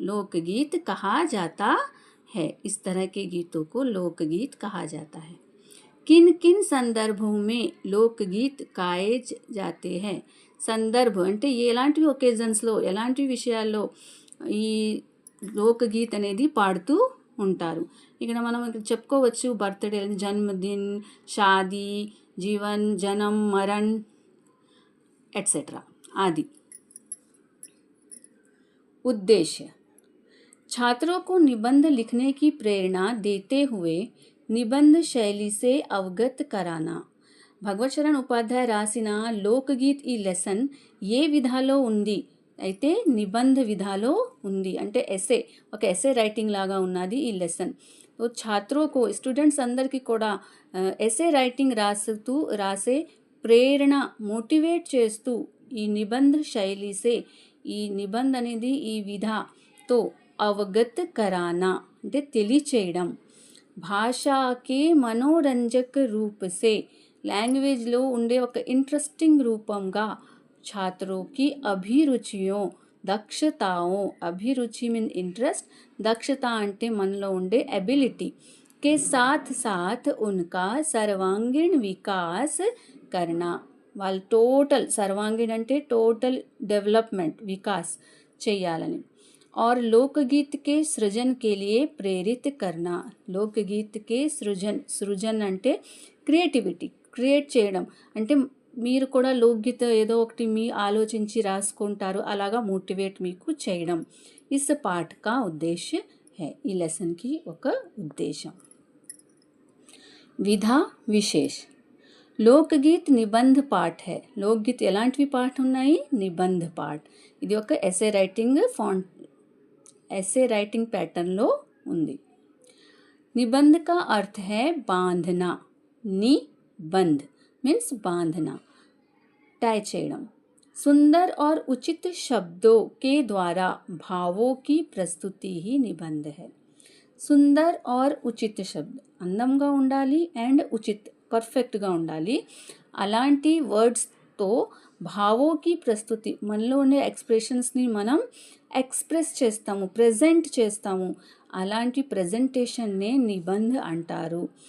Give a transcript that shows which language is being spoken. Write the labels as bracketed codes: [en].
[hi] లోక్ గీత్ కహా జాతా है. इस तरह के गीतों को लोक गीत कहा जाता है. किन किन संदर्भों में लोक गीत गाए जाते हैं? [te] సందర్భం అంటే ఎలాంటి ఒకేజన్స్లో, ఎలాంటి విషయాల్లో ఈ లోక్ గీత్ అనేది పాడుతూ ఉంటారు. ఇక్కడ మనం చెప్పుకోవచ్చు బర్త్డే, జన్మదిన్, షాదీ, జీవన్, జనం, మరణ్ ఎట్సెట్రా आदि. [hi] उद्देश्य: छात्रों को निबंध लिखने की प्रेरणा देते हुए निबंध शैली से अवगत कराना. [te] భగవత్ శరణ్ ఉపాధ్యాయ రాసిన లోక్ గీత్ ఈ లెసన్ ఏ విధాలో ఉంది? అయితే నిబంధ విధాలో ఉంది. అంటే ఒక ఎస్సే రైటింగ్ లాగా ఉన్నది ఈ లెసన్. ఛాత్రోకు స్టూడెంట్స్ అందరికీ కూడా ఎస్సే రైటింగ్ రాసే ప్రేరణ, మోటివేట్ చేస్తూ ఈ నిబంధ శైలిసే, ఈ నిబంధ అనేది ఈ విధాతో అవగత్ కరానా అంటే తెలియచేయడం. [hi] భాషాకే మనోరంజక రూపసే, [te] లాంగ్వేజ్లో ఉండే ఒక ఇంట్రెస్టింగ్ రూపంగా [hi] छात्रों की अभिरुचियों, दक्षताओं, अभिरुचि मीन इंट्रेस्ट, [te] दक्षता అంటే మనలో ఉండే ఎబిలిటీ, [hi] के साथ साथ उनका सर्वांगीण विकास करना. [te] వాళ్ళు టోటల్ సర్వాంగీణ అంటే టోటల్ డెవలప్మెంట్ వికాస్ చేయాలని. [hi] और लोकगीत के सृजन के लिए प्रेरित करना. लोकगीत के [te] సృజన్ అంటే క్రియేటివిటీ, క్రియేట్ చేయడం. అంటే మీరు కూడా లోక్గీత ఏదో ఒకటి మీ ఆలోచించి రాసుకుంటారు, అలాగా మోటివేట్ మీకు చేయడం. [hi] इस पाठ का उद्देश्य है. [te] ఈ లెసన్కి ఒక ఉద్దేశం. [hi] విధా విశేష్. లోక్గీత్ నిబంధ పాఠ్ హై. [te] లోక్గీత్ ఎలాంటివి పాఠ్ ఉన్నాయి? నిబంధ పాఠ్. ఇది ఒక ఎస్సే రైటింగ్ ప్యాటర్న్లో ఉంది. [hi] निबंध का अर्थ है बांधना. निबंध मीन्स बांधना, टाई చేయడం. सुंदर और उचित शब्दों के द्वारा भावों की प्रस्तुति ही निबंध है. सुंदर और उचित शब्द [te] అందంగా ఉండాలి అండ్ ఉచిత్ పర్ఫెక్ట్గా ఉండాలి. అలాంటి వర్డ్స్తో భావోకి ప్రస్తుతి, మనలో ఉండే ఎక్స్ప్రెషన్స్ని మనం ఎక్స్ప్రెస్ చేస్తాము, ప్రజెంట్ చేస్తాము. అలాంటి ప్రజెంటేషన్నే నిబంధ అంటారు.